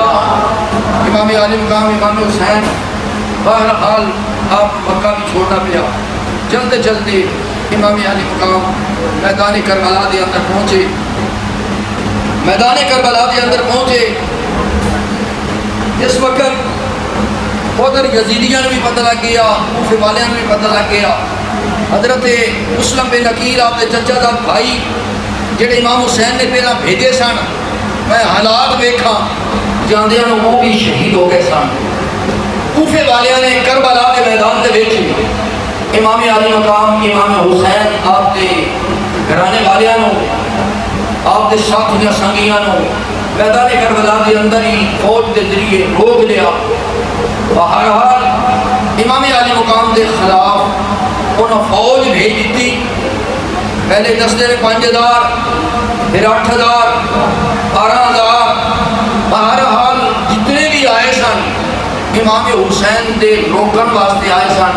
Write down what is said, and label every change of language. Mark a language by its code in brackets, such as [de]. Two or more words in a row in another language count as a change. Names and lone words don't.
[pa] امام علی مقام امام حسین بہرحال آپ مکہ بھی چھوڑنا پیا، جلد جلدی امام علی مقام میدان کربلا دے اندر پہنچے، میدان کربلا دے اندر پہنچے۔ اس وقت ادھر یزیدیاں نے بھی پتہ لگ گیا، کوفے والیاں نے بھی پتہ لگ گیا، حضرت مسلم بن عقیل آپ کے چچا دا بھائی جڑے امام حسین نے پہلا بھیجے سن، میں حالات ویکھا جاندیاں نو وہ بھی شہید ہو گئے سن۔ کوفے والیاں نے کربلا کے میدان تے ویکھی امام علی مقام امام حسین آپ کے گھرانے والیاں نو، آپ کے ساتھیاں سنگیاں نو میدان کربلا کے اندر ہی فوج کے ذریعے روک لیا۔ بہرحال امام علی مقام کے خلاف انہوں فوج بھیج دیتی، پہلے دستے نے 5000، پھر 8000، 12000، بہرحال جتنے بھی آئے سن امام حسین دے روکن واسطے آئے سن۔